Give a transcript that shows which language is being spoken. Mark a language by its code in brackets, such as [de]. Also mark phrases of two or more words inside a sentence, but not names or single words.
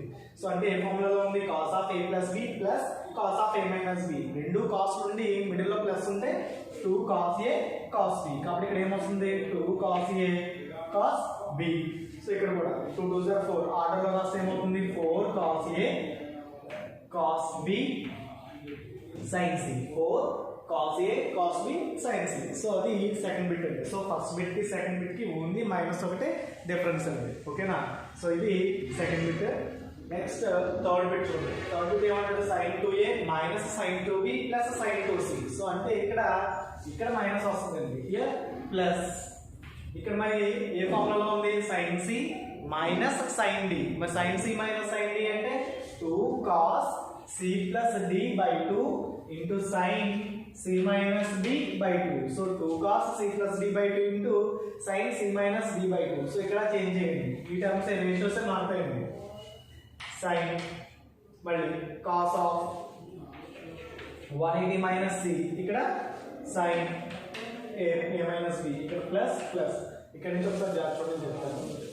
[te] సో అంటే ఏ ఫార్ములాలో ఉంది? [en] cos of A plus B plus cos of A minus B. [te] రెండు కాస్ నుండి మిడిల్ లో ప్లస్ ఉంటే [en] 2 cos A cos B, [te] కాబట్టి ఇక్కడ ఏమొస్తుంది? [en] 2 cos A cos B. [te] సో ఇక్కడ కూడా [en] 2 2s are 4 [te] ఆర్డర్లో రాస్తే ఏమవుతుంది? [en] 4 cos A cos B sin C, 4 cos A cos B sin C. [te] సో అది [en] second bit [te] అండి. సో [en] first bit [te] కి [en] second bit [te] కి [en] only minus [te] ఒకటే డిఫరెన్స్ అండి. ఓకేనా? సో ఇది [en] second bit. next third bit [te] చూడండి. [en] third bit [te] ఏమంటాడు? [en] sin 2A మైనస్ sin 2B ప్లస్ sin 2C. [te] సో అంటే ఇక్కడ మైనస్ వస్తుందండి, [en] here plus. [te] ఇక్కడ మరి ఏ ఫార్ములాలో ఉంది? [en] sin C minus sin D. మరి sin C మైనస్ sin D అంటే 2 cos C plus D by 2 into sin C minus D by 2. So 2 cos C plus D by 2 into sin C minus D by 2. [te] So ఇక్కడ చేంజ్ చేయండి. ఈ [en] terms ratios [te] మారుతాయండి. sin మళ్ళీ [en] cos of 180 minus C, [te] ఇక్కడ [en] sin A minus B, [te] ఇక్కడ [en] plus plus. [te] ఇక్కడ నుంచి ఒకసారి జాగ్రత్తగా చెప్తాను.